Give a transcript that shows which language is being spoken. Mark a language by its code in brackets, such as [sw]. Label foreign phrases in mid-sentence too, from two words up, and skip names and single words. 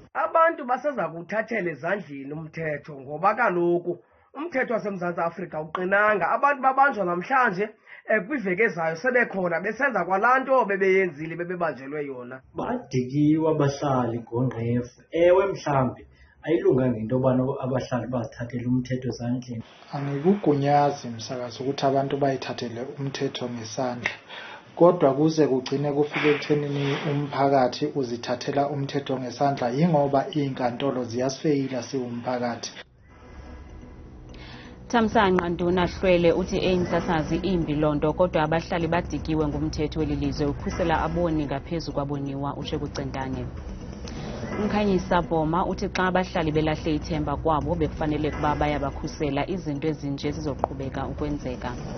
[xh] Abantu baseza kuthathela ezandleni umthetho ngoba kaloku umthetho waseMzantsi Afrika uqinanga. Abantu babanjwa namhlanje, kwiveki ezayo sebekhona besenza kwalaa nto bebeyenzile bebebanjelwe yona. Badikiwe abahlali ngongqefu. Ewe mhlawumbi ayilunganga into yobana abahlali bazithathele umthetho ezandleni. [zu] Angikugunyazi msakazi ukuthi abantu bayithathele umthetho ngesandla, kodwa kuze kugcine kufike ekuthenini umphakathi uzithathela umthetho ngesandla yingoba iinkantolo ziyasifeyila siwumphakathi. [xh] Thamsanqa Ntuna-Hlwele uthi msasazi imbi loo nto, kodwa abahlali badikiwe ngumthetho weli lizwe ukhusela aboni ngaphezu kwaboniwa, utsho kucentane. Umkhanyisa Bhoma uthi xa abahlali belahle ithemba kwabo bekufanele kuba bayabakhusela, izinto ezinje zizoqhubeka ukwenzeka.